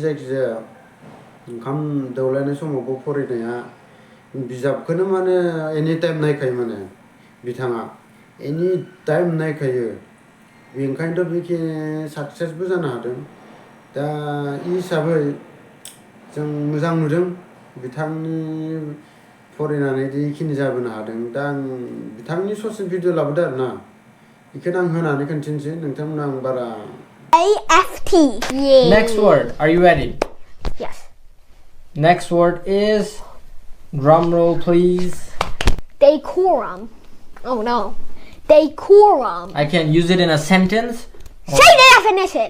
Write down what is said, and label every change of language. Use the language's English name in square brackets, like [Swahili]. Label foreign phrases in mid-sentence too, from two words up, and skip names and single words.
[Bodo] जायखिजाया ओंखाम दौलायनाय समावबो फरायनाया बिजाबखौनो माने [English] any time [Bodo] नायखायो माने बिथाङा [English] any time [Bodo] नायखायो बेनिखायनोथ' बिखि साक्सेसबो जानो हादों दा इ हिसाबै जों मोजां नुदों बिथांनि फरायनानै जिखिनि जाबोनो हादों दा आं बिथांनि ससे भिडिअ लाबोदों आरोना बेखौनो आं होनानै खोन्थिनोसै नोंथांमोना आं बारा [English] A-F-T. Yay. Next word. Are you ready? Yes. Next word is, drum roll please. Decorum. Oh no. Decorum. I can use it in a sentence. Say the definition.